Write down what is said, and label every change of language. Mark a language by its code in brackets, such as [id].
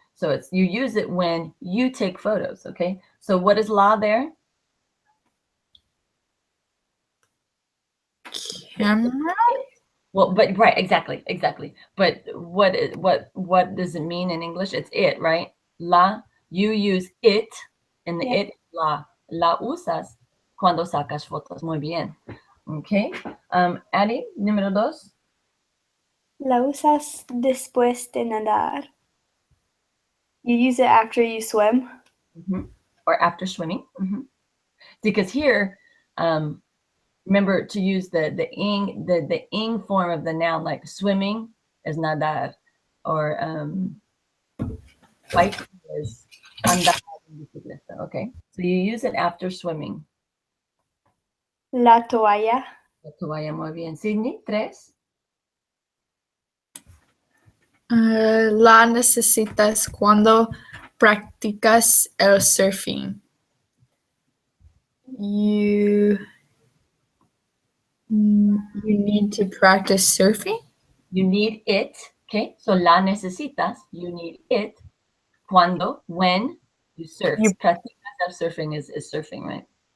[en] So it's you use it when you take photos. Okay. So what is la there? Camera? Well, but right, exactly. But what does it mean in English? It's it, right? La, you use it, and the Yeah. [es] it la usas cuando sacas fotos. Muy bien. Okay. Addie, número 2. La usas después de nadar. [en] You use it after you swim. Or after swimming. Because here, remember to use the ing form of the noun, like swimming is nadar, or bike is [es] andar en bicicleta. [en] Okay, so you use it after swimming. [es] La toalla. La toalla, muy bien. Sydney, 3. La necesitas cuando practicas el surfing. [en] You need to practice surfing? You need it. Okay, so [es] la necesitas. [en] You need it. [es] Cuando, [en] when you surf. [es] Practicas el surfing [en] is surfing, right?